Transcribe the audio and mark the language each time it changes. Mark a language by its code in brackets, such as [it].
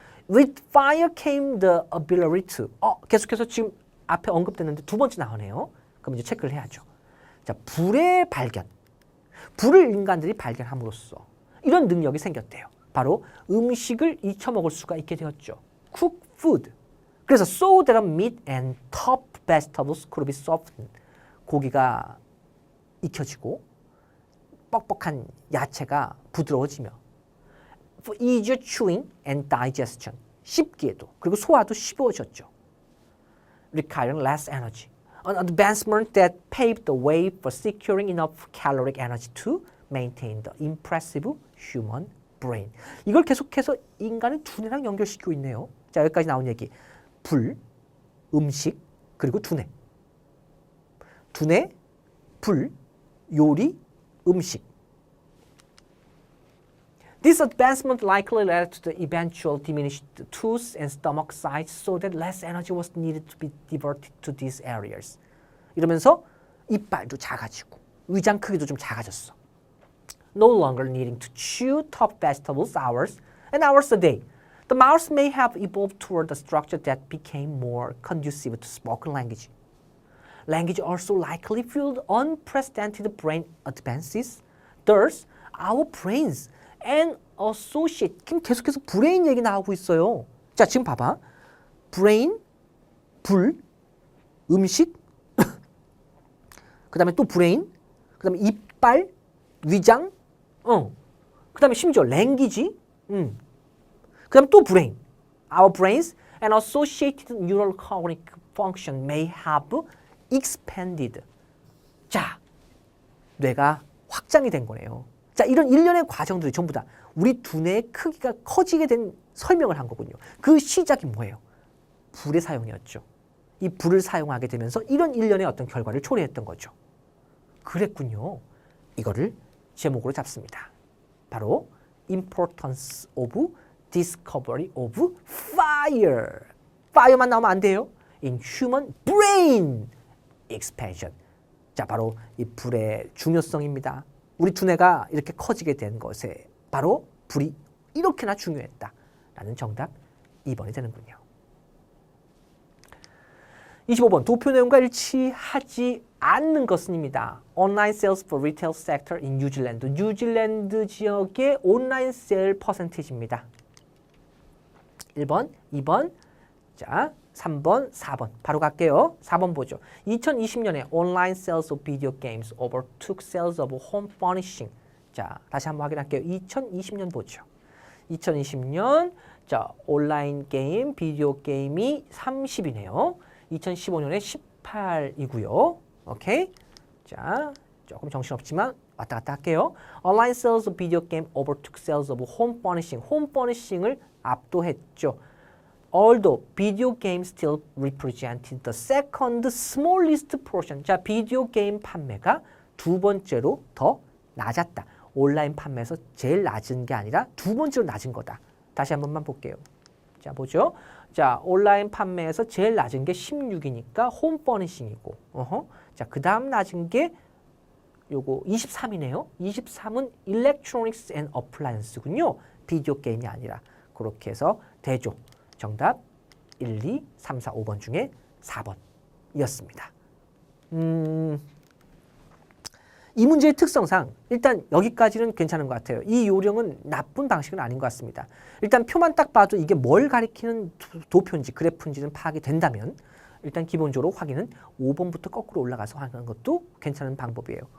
[en] With fire came the ability to. [ko] 계속해서 지금 앞에 언급됐는데 두 번째 나오네요. 그럼 이제 체크를 해야죠. 자, 불의 발견. 불을 인간들이 발견함으로써 이런 능력이 생겼대요. 바로 음식을 익혀 먹을 수가 있게 되었죠. [en] Cook food. 그래서 so that meat and tough vegetables could be softened. [ko] 고기가 익혀지고 뻑뻑한 야채가 부드러워지며 [en] for easier chewing and digestion. [ko] 씹기에도 그리고 소화도 쉬워졌죠. [en] Requiring less energy. An advancement that paved the way for securing enough caloric energy to maintain the impressive human brain. [ko] 이걸 계속해서 인간의 두뇌랑 연결시키고 있네요. 자, 여기까지 나온 얘기. 불, 음식, 그리고 두뇌. 두뇌, 불, 요리, 음식. [en] This advancement likely led to the eventual diminished tooth and stomach size so that less energy was needed to be diverted to these areas. [ko] 이러면서 이빨도 작아지고 위장 크기도 좀 작아졌어. [en] No longer needing to chew tough vegetables hours and hours a day. The mouse may have evolved toward a structure that became more conducive to spoken language. Language also likely fueled unprecedented brain advances. Thus, our brains and associate. [ko] 계속해서 브레인 얘기 나오고 있어요. 자, 지금 봐봐. 브레인, 불, 음식, 그 다음에 또 브레인, 그 다음에 이빨, 위장, 그 다음에 심지어 랭귀지, 그 다음에 또 브레인. [en] Our brains and associated neural cognitive function may have expanded. [ko] 자, 뇌가 확장이 된 거네요. 자, 이런 일련의 과정들이 전부 다 우리 두뇌의 크기가 커지게 된 설명을 한 거군요. 그 시작이 뭐예요? 불의 사용이었죠. 이 불을 사용하게 되면서 이런 일련의 어떤 결과를 초래했던 거죠. 그랬군요. 이거를 제목으로 잡습니다. [en] 바로 Importance of Discovery of Fire. [ko] Fire만 나오면 안 돼요. [en] In Human Brain Expansion. [ko] 자, 바로 이 불의 중요성입니다. 우리 두뇌가 이렇게 커지게 된 것에 바로 불이 이렇게나 중요했다라는 정답 2번이 되는군요. 25번 도표 내용과 일치하지 않는 것은입니다. [en] Online sales for retail sector in New Zealand. [ko] 뉴질랜드 지역의 온라인 세일 퍼센티지입니다. 1번, 2번, 자 3번, 4번. 바로 갈게요. 4번 보죠. [en] 2020년에 online sales of video games overtook sales of home furnishing. [ko] 자, 다시 한번 확인할게요. 2020년 보죠. 2020년 자 온라인 게임, 비디오 게임이 30이네요. 2015년에 18이고요. 오케이? 자, 조금 정신없지만 왔다 갔다 할게요. [en] Online sales of video game overtook sales of home furnishing. [ko] 홈 퍼니싱을 압도했죠. [en] Although video games still represented the second smallest portion. [ko] 자, 비디오 게임 판매가 두 번째로 더 낮았다. 온라인 판매에서 제일 낮은 게 아니라 두 번째로 낮은 거다. 다시 한 번만 볼게요. 자, 보죠. 자, 온라인 판매에서 제일 낮은 게 16이니까 홈 퍼니싱이고. 자, 그 다음 낮은 게 요거 23이네요. 23은 Electronics and Appliance군요. 비디오 게임이 아니라. 그렇게 해서 대조. 정답 1, 2, 3, 4, 5번 중에 4번이었습니다. 이 문제의 특성상 일단 여기까지는 괜찮은 것 같아요. 이 요령은 나쁜 방식은 아닌 것 같습니다. 일단 표만 딱 봐도 이게 뭘 가리키는 도표인지 그래프인지는 파악이 된다면 일단 기본적으로 확인은 5번부터 거꾸로 올라가서 하는 것도 괜찮은 방법이에요.